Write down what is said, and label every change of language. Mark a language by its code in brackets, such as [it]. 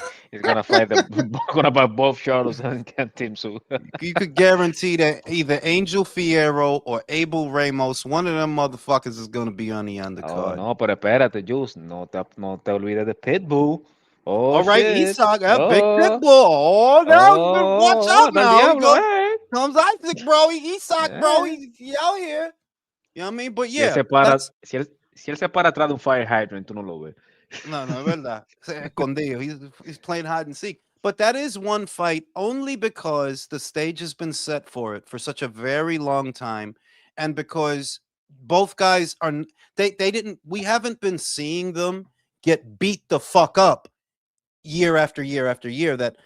[en] He's gonna fight both Charlos and Tim Tszyu. You could guarantee that either Angel Fierro or Abel Ramos, one of them motherfuckers is gonna be on the undercard. [es] Oh, no, pero espérate, Juice. No te olvides de Pitbull. [en] Oh, all right, shit. Isak, big Pitbull. Oh, now watch out now. Diablo, Comes Isaac, bro. Isak, bro. He out here. You know what I mean? But yeah. [es] Si él se para atrás de un [en] fire hydrant, [es] tú no lo ves. No, es verdad. Escondido. [en] He's playing hide and seek. But that is one fight only because the stage has been set for it for such a very long time. And because both guys are, we haven't been seeing them get beat the fuck up year after year after year.